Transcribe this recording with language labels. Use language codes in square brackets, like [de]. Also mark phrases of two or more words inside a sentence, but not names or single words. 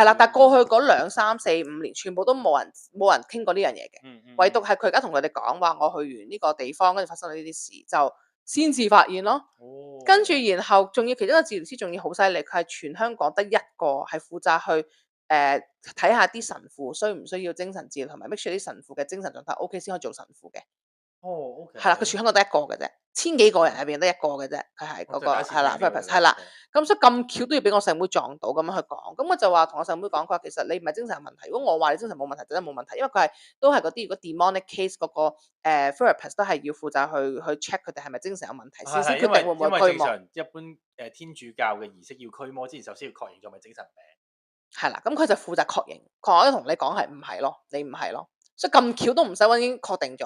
[yue] 係啦，但係過去嗰2、3、4、5年，全部都冇人傾過呢樣嘢嘅。唯獨係佢而家同佢哋講話，我去完呢個地方，跟住發生咗呢啲事就。先至發現咯，跟住然後仲要其中一個治療師仲要好犀利，佢係全香港得一個係負責去睇下啲神父需唔需要精神治療，同埋 [en] make sure [yue] 啲神父嘅精神狀態 OK 先可以做神父嘅。 OK。係啦，佢全香港得一個嘅啫，1000幾個人入邊得一個嘅啫，佢係嗰個係啦 therapist 係啦。咁所以咁巧都要俾我細妹撞到咁樣去講，咁我就話同我細妹講，佢話其實你唔係精神問題，如果我話你精神冇問題，就真係冇問題，因為佢係都係嗰啲如果 [en] demonic case [yue] 嗰個therapist 都係要負責去 check 佢哋係咪精神有問題先決定會唔會驅魔。因為正常一般天主教嘅儀式要驅魔之前，首先要確認咗咪精神病。係啦，咁佢就負責確認，我都同你講係唔係咯，你唔係咯，所以咁巧都唔使揾已經確定咗。